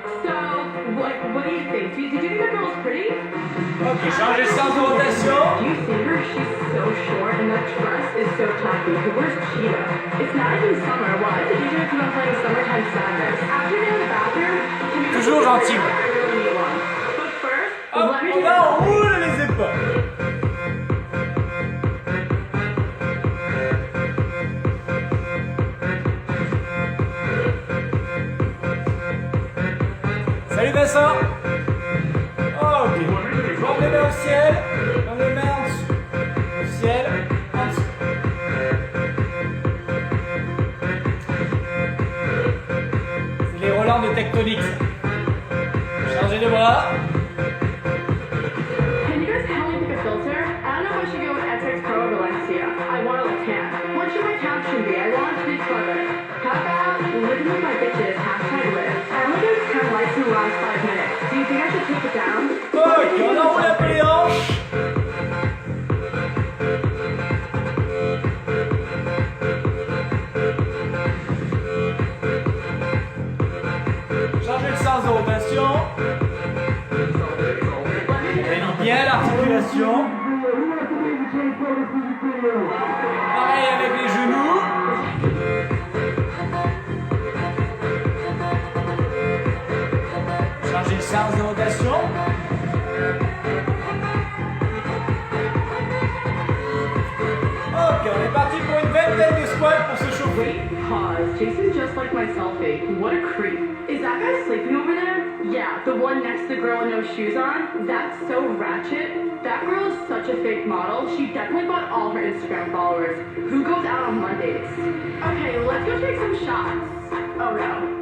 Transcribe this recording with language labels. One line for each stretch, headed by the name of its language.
English: So, what do you think? Did you think that girl was pretty?
French: Ok, changez le sens de rotation.
English: Do you see her? She's so short, and that dress is so tacky. Where's Cheetah? It's not even summer. Why is the DJ keep on playing Summertime Sadness? After you're in the bathroom, can you
French: Toujours gentil.
English: I really need one. But first,
French: Hop,
English: let me
French: on va, on roule les épaules. Salut Vincent. Oh, ok. On les mains au ciel. On les mains en dessous. Au ciel. En dessous. C'est les relents de tectonique. Changez les bras.
English: Can you guys help me pick a filter? I don't know if I should go with SX Pro or Valencia. I want to look tan. What should my caption be? I want it to be clever. How about living with my bitches, #live. I only got 10 likes in the last 5 minutes. Do you think I should take it down?
French: Ok, on enroule un peu les hanches. Changez le sens de rotation. Réunissez bien l'articulation. Pareil avec les genoux. Changez le sens de rotation. Ok, on est parti pour une vingtaine de squats pour se chauffer. Pause.
English: Jason's just like my selfie. What a creep. Is that guy sleeping over there? Yeah, the one next to the girl with no shoes on. That's so ratchet. That girl is such a fake model. She definitely bought all her Instagram followers. Who goes out on Mondays? Okay, let's go take some shots. Oh no.